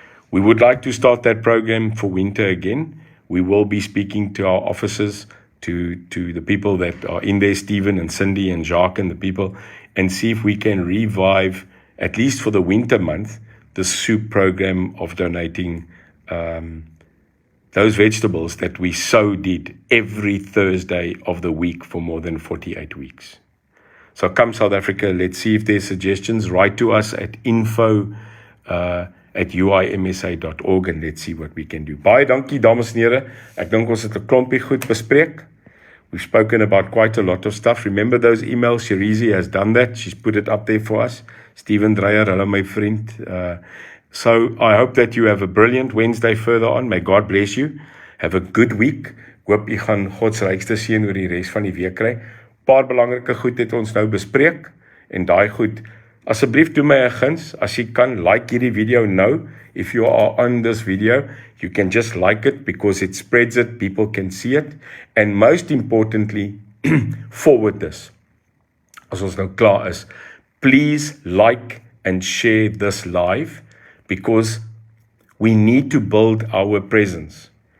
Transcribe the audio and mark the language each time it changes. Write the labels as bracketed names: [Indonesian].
[English] We would like to start that program for winter again. We will be speaking to our officers, to the people that are in there, Stephen and Cindy and Jacques and the people, and see if we can revive, at least for the winter month, the soup program of donating those vegetables that we so did every Thursday of the week for more than 48 weeks. So come South Africa, let's see if there's suggestions. Write to us at info@uimsa.org and let's see what we can do. [Afrikaans] Baie dankie, dames en here. Ek dink ons het 'n klompie goed bespreek. [English] We've spoken about quite a lot of stuff. Remember those emails? Shirizi has done that. She's put it up there for us. Stephen Dreyer, hello my friend. So I hope that you have a brilliant Wednesday further on. May God bless you. Have a good week. [Afrikaans] Hoop jy gaan God se rykste seën oor die res van die week kry. Paar belangrike goed het ons nou bespreek en daai goed, asseblief doen my 'n guns, as jy kan, like hierdie video nou. [English] If you are on this video, you can just like it because it spreads it, people can see it, and most importantly, forward this. [Afrikaans] As ons nou klaar is, [English] please like and share this live because we need to build our presence.